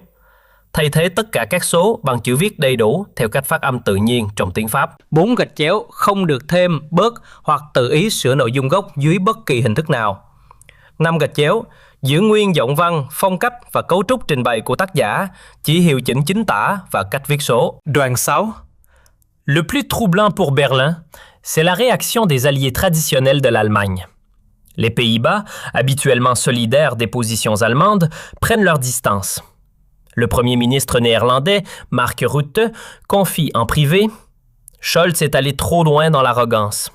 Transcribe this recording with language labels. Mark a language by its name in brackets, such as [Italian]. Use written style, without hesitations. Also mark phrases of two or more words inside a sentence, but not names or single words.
[Vietnamese] Thay thế tất cả các số bằng chữ viết đầy đủ theo cách phát âm tự nhiên trong tiếng Pháp. 4. Gạch chéo không được thêm, bớt hoặc tự ý sửa nội dung gốc dưới bất kỳ hình thức nào. 5. Gạch chéo giữ nguyên giọng văn, phong cách và cấu trúc trình bày của tác giả, chỉ hiệu chỉnh chính tả và cách viết số. Duang Sao. [French] Le plus troublant pour Berlin, c'est la réaction des alliés traditionnels de l'Allemagne. Les Pays-Bas, habituellement solidaires des positions allemandes, prennent leur distance. Le premier ministre néerlandais, Mark Rutte, confie en privé « Scholz est allé trop loin dans l'arrogance.